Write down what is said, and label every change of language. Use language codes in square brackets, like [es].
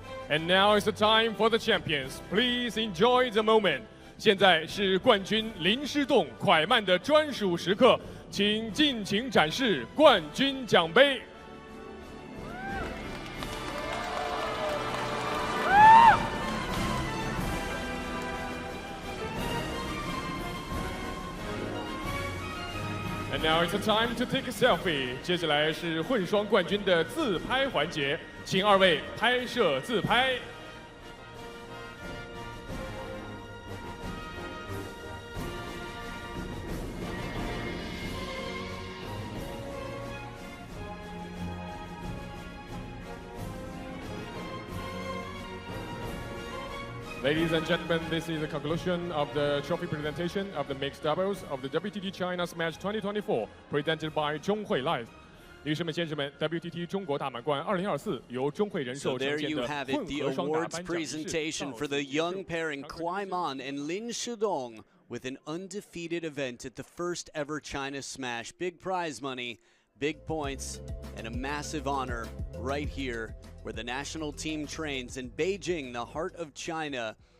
[en] And now is the time for the champions. Please enjoy the moment. [zh] 现在是冠军林诗栋、蒯曼的专属时刻，请尽情展示冠军奖杯。 [en] And now it's the time to take a selfie。 [zh] 接下来是混双冠军的自拍环节，请二位拍摄自拍。 [en] Ladies and gentlemen, this is the conclusion of the trophy presentation of the mixed doubles of the WTT China Smash 2024, presented by 中汇 Live。 [zh] 女士们、先生们 ，WTT 中国大满贯2024由中汇人寿呈现的混合双打颁奖仪式。 [en] presentation for the young pairing Kuai Man and Lin Shidong with an undefeated event at the first ever China Smash. Big prize money, big points, and a massive honor right here where the national team trains in Beijing, the heart of China.